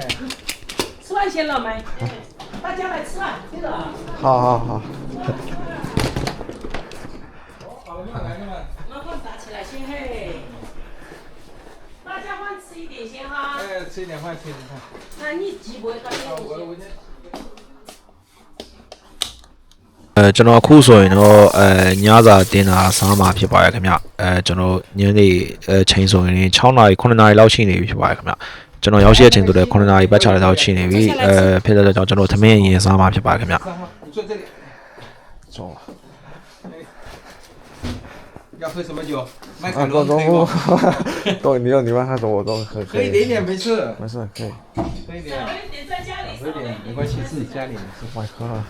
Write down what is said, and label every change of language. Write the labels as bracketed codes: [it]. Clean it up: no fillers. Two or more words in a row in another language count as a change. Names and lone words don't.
[zh] 吃饭先了没？大家来吃饭，这个。好好好。好了嘛，来了嘛。那饭打起来先嘿。大家饭吃一点先哈。哎，吃一点饭，吃一点饭。那你几杯咖啡？我先。 [my] ကျွန်တော်အခုဆိုရင်တော့ညစာတင်တာစားမှာဖြစ်ပါတယ်ခင်ဗျကျွန်တော်ညနေချိန်ဆိုရင်6နာရီ9နာရီလောက်ရှိနေပြီဖြစ်ပါတယ်ခင်ဗျကျွန်တော်ရောက်ရှိတဲ့ချိန်ဆိုတော့9နာရီပတ်ချတဲ့လောက်ရှိနေပြီဖြစ်တဲ့ကြောင့်ကျွန်တော်သမင်းရင်စားမှာဖြစ်ပါတယ်ခင်ဗျ [zh] 你坐这里。走了要喝什么酒？麦卡啊伦可以吗？都你要你问他走我都可喝一点点没事，没事可以喝一点，少一点在家里，喝一点没关系，自己家里的事。外科了